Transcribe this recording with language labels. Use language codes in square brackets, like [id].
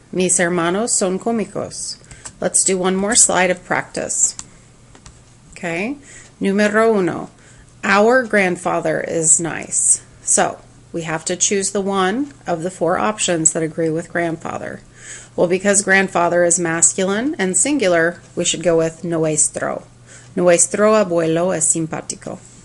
[es] Mis hermanos son cómicos. [en] Let's do one more slide of practice. Okay? [es] Número 1. [en] Our grandfather is nice. So, we have to choose the one of the 4 options that agree with grandfather. Well, because grandfather is masculine and singular, we should go with nuestro. [es] Nuestro abuelo es simpático.